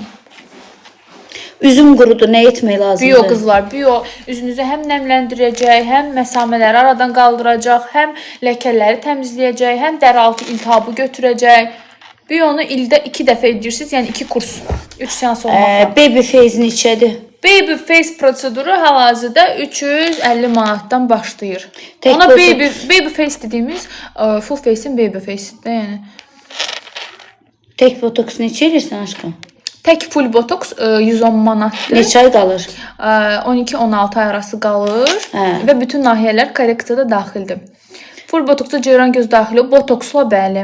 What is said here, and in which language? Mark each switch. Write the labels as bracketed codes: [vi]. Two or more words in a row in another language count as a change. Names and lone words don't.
[az] Üzüm qurudu, nə etmək lazımdır? Bio qızlar, bio üzünüzü həm nəmləndirəcək, həm məsamələri aradan qaldıracaq, həm ləkələri təmizləyəcək, həm dəri altı iltihabı götürəcək. Bionu ildə 2 dəfə edirsiniz, yəni 2 kurs, 3 seans olmaqla. [en] Baby face [az] neçədir? [en] Baby face [az] proseduru hal-hazırda 350 manatdan başlayır. Tek Ona botoks- [en] baby face [az] dediyimiz [en] full face-in baby face-dir, [az] yəni. Tek botoks neçə edirsən aşkım? Tək full botoks 110 manatdır. Neçə ay qalır? 12-16 ay arası qalır Hə. və bütün nahiyələr korreksiyada daxildir. Full botoksa ceyran göz daxili, botoksla bəli.